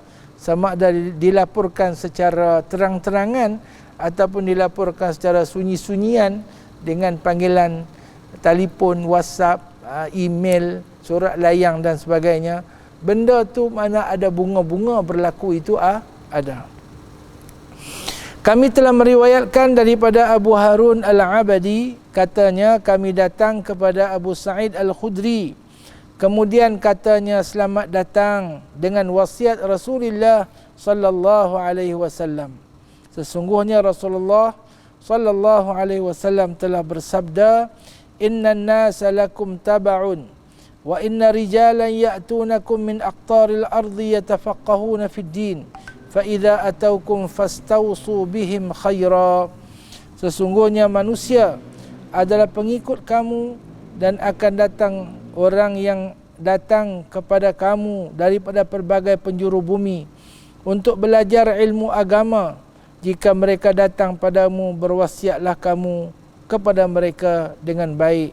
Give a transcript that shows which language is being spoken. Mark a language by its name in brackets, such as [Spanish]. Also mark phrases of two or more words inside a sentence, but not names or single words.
[Malay] Sama ada dilaporkan secara terang-terangan ataupun dilaporkan secara sunyi-sunyian dengan panggilan telefon, WhatsApp, email, surat layang dan sebagainya. Benda tu mana ada bunga-bunga berlaku itu ada. Kami telah meriwayatkan daripada Abu Harun Al-Abadi, katanya kami datang kepada Abu Sa'id Al-Khudri. Kemudian katanya, selamat datang dengan wasiat Rasulullah [Arabic] صلى الله عليه وسلم. [Malay] Sesungguhnya Rasulullah [Arabic] صلى الله عليه وسلم [Malay] telah bersabda, [Arabic] "إن الناس لكم تبع وإن رجالا يأتونكم من أقطار الأرض يتفقهون في الدين." فَإِذَا أَتَوْكُمْ فَاسْتَوْصُوا بِهِمْ خَيْرًا. [Malay] Sesungguhnya manusia adalah pengikut kamu, dan akan datang orang yang datang kepada kamu daripada pelbagai penjuru bumi untuk belajar ilmu agama. Jika mereka datang padamu, berwasiatlah kamu kepada mereka dengan baik.